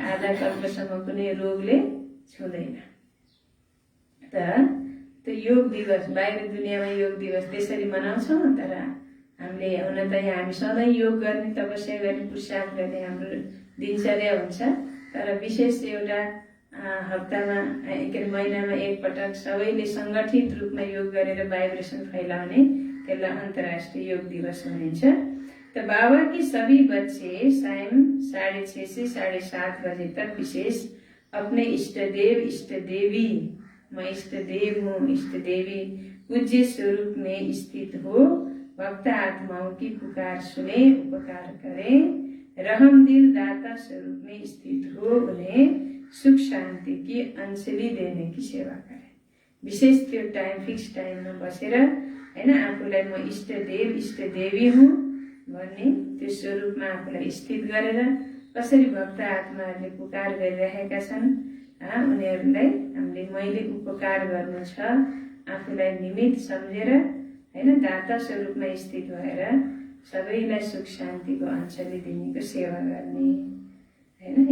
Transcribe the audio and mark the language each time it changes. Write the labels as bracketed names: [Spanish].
[Nepali] आधा कल्पसम्म कुनै रोगले छुँदैन। त त्यो योग दिवस, बाहिर दुनियाँमा योग दिवस त्यसरी मनाउँछौँ, तर हामीले हुन त यहाँ हामी सधैँ योग गर्ने, तपस्या गर्ने, पुरुषार्थ गर्ने हाम्रो दिनचर्या हुन्छ। तर विशेष एउटा हप्तामा के अरे महिनामा एकपटक सबैले सङ्गठित रूपमा योग गरेर भाइब्रेसन फैलाउने, त्यसलाई अन्तर्राष्ट्रिय योग दिवस भनिन्छ। [Hindi] तो बाबा की सभी बच्चे सायं 6:30 से 7:30 बजे तक विशेष अपने इष्ट देव इष्ट देवी, मैं इष्ट देव हूँ, इष्ट देवी पूज्य स्वरूप में स्थित हो भक्त आत्माओं की पुकार सुने, उपकार करें, रहम दिल दाता स्वरूप में स्थित हो उन्हें सुख शांति की अंजलि देने की सेवा करें। [Nepali] विशेष त्यो टाइम फिक्स टाइममा बसेर हैन आफूलाई म इष्ट देव इष्ट देवी हुँ भन्ने त्यो स्वरूपमा आफूलाई स्थित गरेर कसरी भक्त आत्माहरूले पुकार गरिरहेका छन् उनीहरूलाई हामीले मैले उपकार गर्नु छ, आफूलाई निमित्त सम्झेर हैन दाता स्वरूपमा स्थित भएर सबैलाई सुख शान्तिको अंजलि दिनेको सेवा गर्ने हैन।